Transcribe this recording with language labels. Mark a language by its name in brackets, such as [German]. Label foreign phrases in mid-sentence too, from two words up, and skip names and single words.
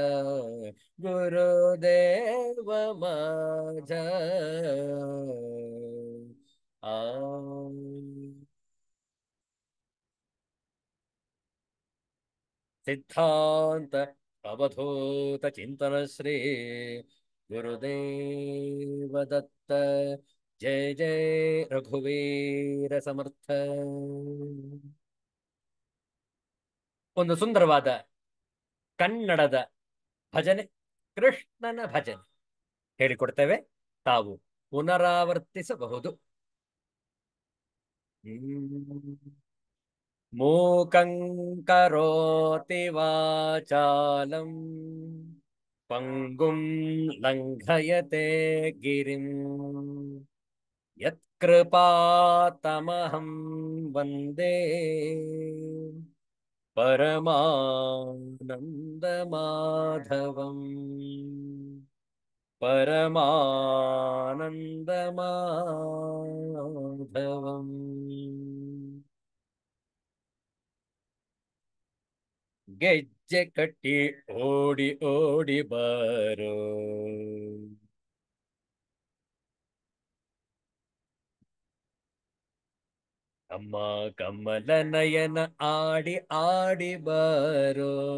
[Marathi] गुरुदेव माझ आ सिद्धांत अवधूत चिंतन श्री गुरुदेव दत्त जय जय रघुवीर समर्थ [Kannada] ಒಂದು ಸುಂದರವಾದ ಕನ್ನಡದ ಭಜನೆ ಕೃಷ್ಣನ ಭಜನೆ ಹೇಳಿಕೊಡ್ತೇವೆ ತಾವು ಪುನರಾವರ್ತಿಸಬಹುದು [Sanskrit] ಮೂಕಂ ಕರೋತಿ ವಾಚಾಲಂ ಪಂಗುಂ ಲಂಘಯತೆ ಗಿರಿಂ ಯತ್ಕೃಪಾತಮಹಂ ವಂದೇ ಪರಮಾನಂದಮಾಧವಂ ಪರಮಾನಂದಮಾಧವಂ [Kannada] ಗೆಜ್ಜೆ ಕಟ್ಟಿ ಓಡಿ ಓಡಿ ಬಾರೋ ಅಮ್ಮ ಕಮಲ ನಯನ ಆಡಿ ಆಡಿ ಬಾರೋ